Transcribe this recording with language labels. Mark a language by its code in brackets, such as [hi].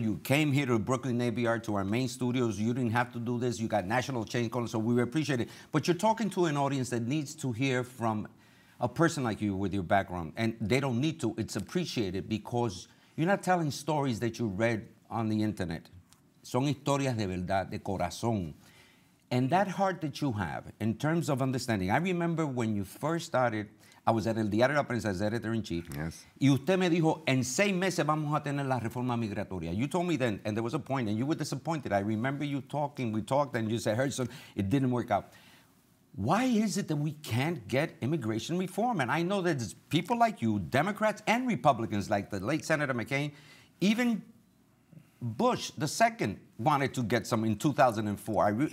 [en] You came here to Brooklyn Navy Yard, to our main studios. You didn't have to do this. You got national chain calling, so we appreciate it. But you're talking to an audience that needs to hear from a person like you with your background, and they don't need to. It's appreciated because you're not telling stories that you read on the internet. [es] Son historias de verdad, de corazón. [en] And that heart that you have in terms of understanding. I remember when you first started, I was at El Diario de la Prensa as editor-in-chief. Yes. [es] Y usted me dijo, en 6 meses vamos a tener la reforma migratoria. [en] You told me then, and there was a point, and you were disappointed. I remember you talking, we talked, and you said, Gerson, it didn't work out. Why is it that we can't get immigration reform? And I know that there's people like you, Democrats and Republicans, like the late Senator McCain, even Bush II wanted to get some in 2004.